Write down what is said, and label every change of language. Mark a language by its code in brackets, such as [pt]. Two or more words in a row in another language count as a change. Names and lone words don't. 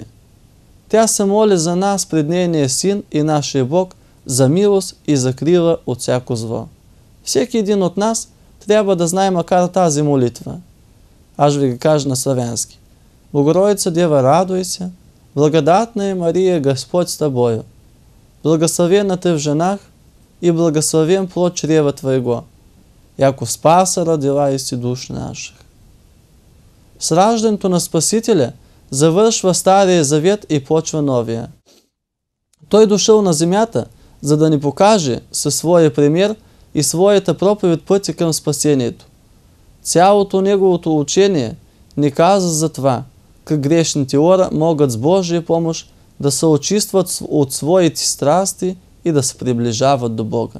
[bg] Тя се моли за нас пред нейния Син и нашия Бог за милост и закрила от всяко зло. Всеки един от нас трябва да знае макар тази молитва. Аз ви го кажа на славянски. [cu] Богородица Дева, радуй се, благодатна е Мария, Господь с тобою. Благословена ты в женах и благословен плод чрева твоего, яко спаса родила и си душ наших. [bg] С раждането на Спасителя завършва Стария Завет и почва Новия. Той дошъл на земята, за да ни покаже със своя пример и своята проповед пътя към спасението. Цялото неговото учение ни каза за това, как грешните хора могат с Божия помощ да се очистват от своите страсти и да се приближават до Бога.